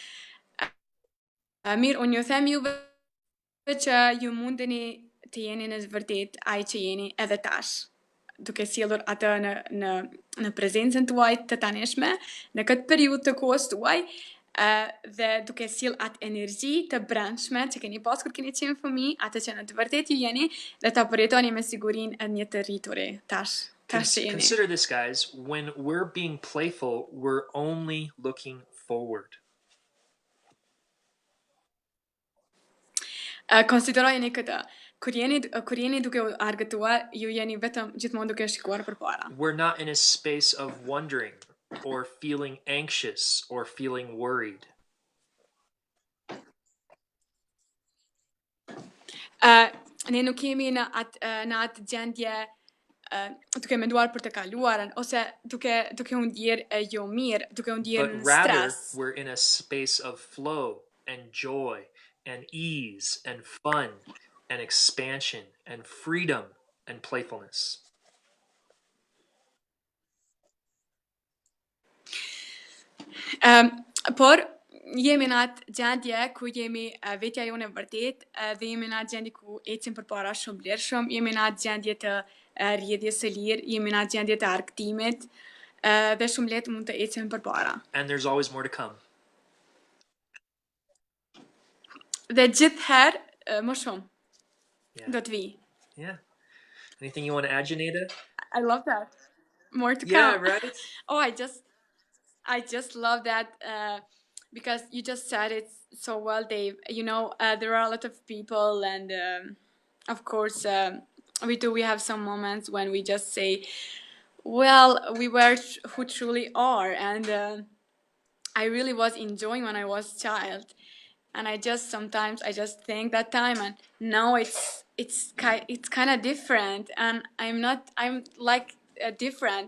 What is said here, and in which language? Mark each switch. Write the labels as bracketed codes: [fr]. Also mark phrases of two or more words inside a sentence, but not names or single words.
[sq] Mirë, unë ju them juve që ju mundeni të jeni në vërtet ai që jeni edhe tash, duke sjellur atë në prezencën tuaj të tanishme, në këtë periudhë të kohës tuaj, dhe duke sjell atë energji të brendshme që keni pas kur keni qenë fëmijë, atë që në të vërtetë ju jeni, dhe ta përjetoni me sigurinë edhe një të rrituri tash. [en] Consider this, guys. When we're being playful, we're only looking forward. [sq] Konsiderojeni këtë. Kur jeni duke u argëtuar, ju jeni vetëm gjithmonë duke shikuar përpara. [en] We're not in a space of wondering or feeling anxious or feeling worried. [sq] Ne nuk jemi në atë gjendje duke menduar për të kaluarën ose duke u ndjerë jo mirë, duke u ndjerë në stres. [en] But rather, we're in a space of flow and joy and ease and fun and expansion and freedom and playfulness. [sq] Por jemi në atë gjendje ku jemi vetja jone vërtet dhe jemi në atë gjendje ku ecim përpara shumë lirshëm, jemi në atë gjendje të rrjedhjes së lirë, jemi në atë gjendje të argëtimit dhe shumë lehtë mund të ecim përpara. [en] And there's always more to come. [sq] Dhe gjithherë më shumë do të vi. [en] Yeah. Anything you want to add, Xheneta? I love that. More to come. Yeah, right? Oh, I just love that because you just said it so well, Dave. You know, there are a lot of people, and of course, we have some moments when we just say, well, we were who truly are, and I really was enjoying when I was a child, and sometimes I just think that time, and now it's kind of different, and I'm like different.